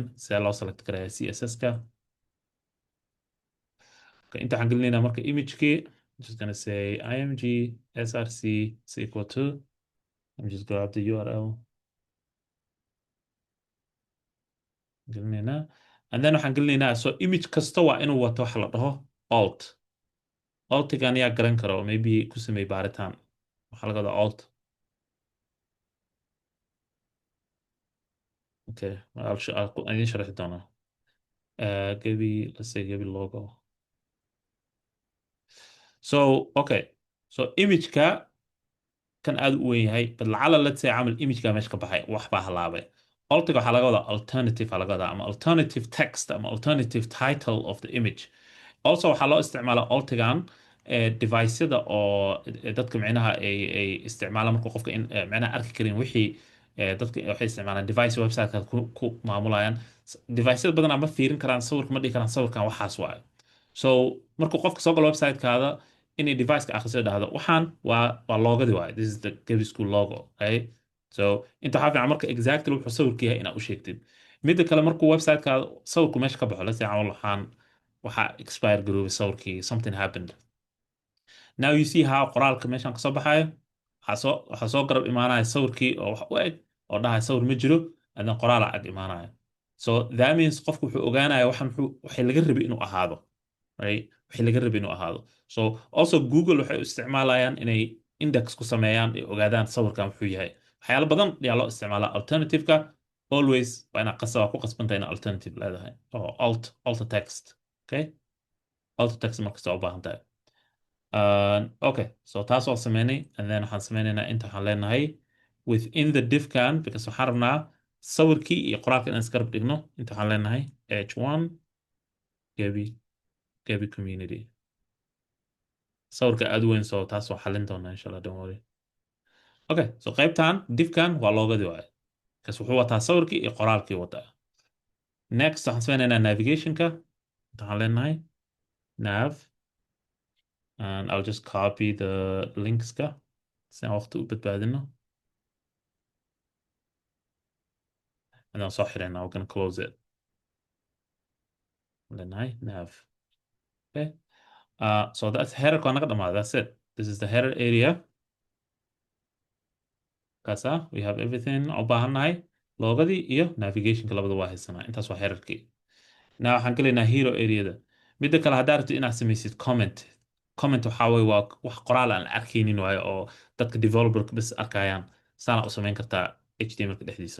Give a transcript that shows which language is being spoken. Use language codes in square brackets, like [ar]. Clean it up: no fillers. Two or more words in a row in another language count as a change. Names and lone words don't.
[so] See loo select garaya CSS-ka. Okay, inta waxaan gelinaynaa marka image-kii. [en] I'm just gonna say img src is equal to. Let me just grab the URL. gelinaynaa. And then [so] waxaan gelinaynaa, so image kasta waa inuu wato wax la dhaho alt. Altigan yaa garan karo, maybe ku samey baaritaan. Waxaa laga wadaa alt. [en] Okay, I'll [so] idin sharxi doonaa. [en] Let's say Gabi logo. So, okay. [so] So image-ka kan aad u weyn yahay, but lacala [en] let's say [so] camal image-ka meesha ka baxay, wax baa halaabay. Altig waxaa laga wadaa alternative aa laga wadaa ama [en] alternative text [so] ama [en] alternative title of the image. [so] Also waxaa loo isticmaalaa altigan device-yada oo dadka micnaha ay isticmaalaan markuu qofka in micnaha arki karin wixii dadka waxay isticmaalaan device website-ka ku maamulayaan. Device-yada badanaa ma fiirin karaan sawirka, ma dhihi karaan sawirkan waxaas waaye. So markuu qofka soo galo website-kaada inay device-ka akhriso dhahdo waxaan waa loogadii waaye, [en] this is the Gaby School logo, right? [so] So inta waxaa fiican marka exactly wuxuu sawirka yahay inaad u sheegtid. Midda kale markuu website-kaada sawirku meesha ka baxo, [en] let's say [so] camal waxaa expire garoobay sawirkii, [en] something happened. Now you see how [so] qoraalka meeshan kasoo baxayo. Waxaa soo garab imaanaya sawirkii oo wax u eg oo dhahaya sawir ma jiro, [en] and then [so] qoraala ag imaanaya. [en] So that means [so] qofku wuxuu ogaanaya waxay laga rabay inuu ahaado, right? Waxay laga rabay inuu ahaado. So also Google waxay u isticmaalayaan inay index ku sameeyaan ay ogaadaan sawirkan wuxuu yahay. Waxyaalo badan ayaa loo isticmaalaa alternative-ka. Always waa inaad ku qasbantahay inaad alternative leedahay oo alt text, okay? Alt text markasta u baahan tahay. Okay, so taas waa sameynay, [en] and then [so] waxaan sameynaynaa inta waxaan leenahay [en] within the div-kan [so] because waxaan rabnaa sawirkii iyo qoraalka inaan isgarab dhigno. Inta waxaan leenahay h1 Gaby community. Sawirka aad u weyn, so taas waa xalin doonaa [ar] إن شاء الله, [en] don't worry. [so] Okay, so qaybtan div-kan waa loogadii waaye because wuxuu wataa sawirkii iyo qoraalkii wataa. Next waxaan sameynaynaa navigation-ka. Inta waxaan leenahay nav, [en] and I'll just copy the links-ka [so] si aan waqti u badbaadino. [en] And then [so] soo xirayna, [en] we're gonna close it. [so] Leenahay nav. Okay. [en] So that's header [so] ka naga dhamaada. [en] That's it. This is the header area. Kaasa, we have everything [so] u baahannahay. Loogadii iyo navigation-ka labada waa haysanaa. Intaas waa header-kii. Now waxaan gelaynaa [en] hero area-da. [so] Midda kale haddaa rabtid inaad samaysid comment waxaa weeye waa wax qoraal aan la arkaynin waayo oo dadka developer-ka bas arkayaan. Saana u samayn kartaa HTML-ka dhexdiisa.